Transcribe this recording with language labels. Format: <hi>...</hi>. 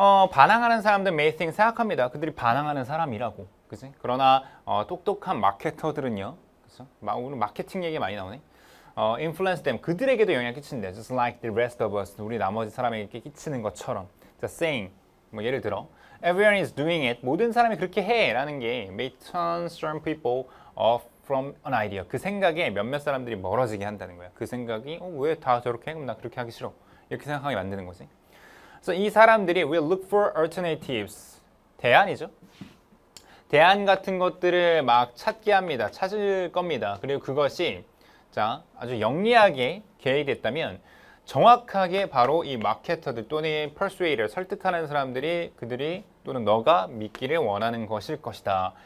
<ko>반항하는 사람들</ko> <en>may think</en> <ko>생각합니다. 그들이 반항하는 사람이라고. 그치? 그러나 똑똑한 마케터들은요. 그쵸? 오늘 마케팅 얘기 많이 나오네.</ko> <en>influence them.</en> <ko>그들에게도 영향을 끼친대.</ko> <en>Just like the rest of us.</en> <ko>우리 나머지 사람에게 끼치는 것처럼.</ko> <en>자, saying.</en> <ko>뭐 예를 들어</ko> <en>everyone is doing it.</en> <ko>모든 사람이 그렇게 해. 라는 게</ko> <en>may turn some people off from an idea.</en> <ko>그 생각에 몇몇 사람들이 멀어지게 한다는 거야. 그 생각이 왜 다 저렇게 해? 그럼 나 그렇게 하기 싫어. 이렇게 생각하게 만드는 거지. 그래서 이 사람들이</ko> <en>will look for alternatives.</en> <ko>대안이죠. 대안 같은 것들을 막 찾게 합니다. 찾을 겁니다. 그리고 그것이 자, 아주 영리하게 계획됐다면 정확하게 바로 이 마케터들 또는 persuader, 설득하는 사람들이 그들이 또는 너가 믿기를 원하는 것일 것이다.</ko>